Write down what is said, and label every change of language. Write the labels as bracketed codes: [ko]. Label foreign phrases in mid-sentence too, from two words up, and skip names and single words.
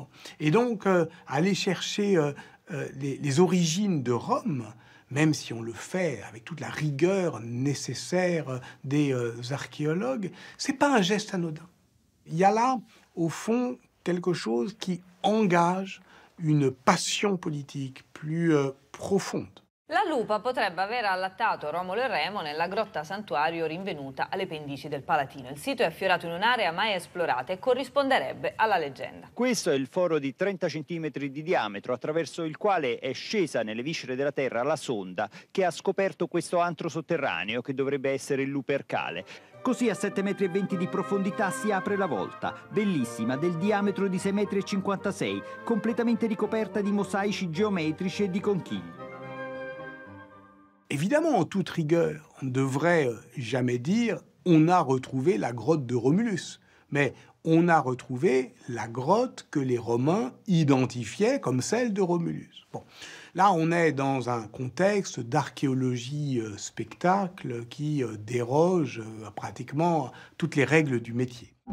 [fr] Et donc, aller chercher les origines de Rome, même si on le fait avec toute la rigueur nécessaire des archéologues, c'est pas un geste anodin. Il y a là, au fond, quelque chose qui engage une passion politique plus profonde. [it] La lupa potrebbe aver allattato Romolo e Remo nella grotta santuario rinvenuta alle pendici del Palatino. Il sito è affiorato in un'area mai esplorata e corrisponderebbe alla leggenda. Questo è il foro di 30 cm di diametro attraverso il quale è scesa nelle viscere della terra la sonda che ha scoperto questo antro sotterraneo che dovrebbe essere il Lupercale. Così a 7,20 m di profondità si apre la volta, bellissima, del diametro di 6,56 m, completamente ricoperta di mosaici geometrici e di conchiglie. [fr] Évidemment, en toute rigueur, on ne devrait jamais dire « on a retrouvé la grotte de Romulus », mais on a retrouvé la grotte que les Romains identifiaient comme celle de Romulus. Bon, là, on est dans un contexte d'archéologie spectacle qui déroge pratiquement toutes les règles du métier.